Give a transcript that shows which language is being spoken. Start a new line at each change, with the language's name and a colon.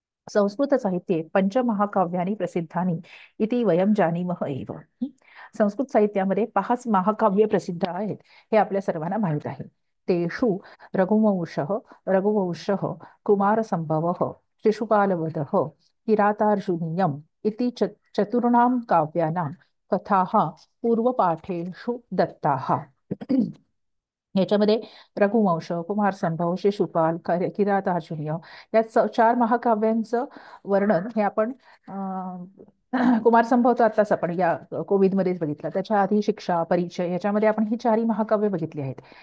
Sanskrit: संस्कृतसाहित्ये पंचमहाकाव्यानि प्रसिद्धानि इति वयं जानीमः एव.
Marathi: संस्कृत साहित्यामध्ये 5 महाकाव्य प्रसिद्ध आहेत हे आपल्या सर्वांना माहीत आहे.
Sanskrit: तेषु रघुवंशः रघुवंशः कुमारसंभवः शिशुपालवधः किरातार्जुनीयम् इति चतुर्णां काव्यानां कथाः पूर्वपाठेषु दत्ताः.
Marathi: याच्यामध्ये रघुवंश, कुमारसंभव, शिशुपाल, किरातार्जुनीय या 4 महाकाव्यांचं वर्णन हे आपण कुमारसंभव तर आत्ताच आपण या कोविदमध्येच बघितलं. त्याच्या आधी शिक्षा, परिचय याच्यामध्ये आपण ही 4ही महाकाव्य बघितली आहेत.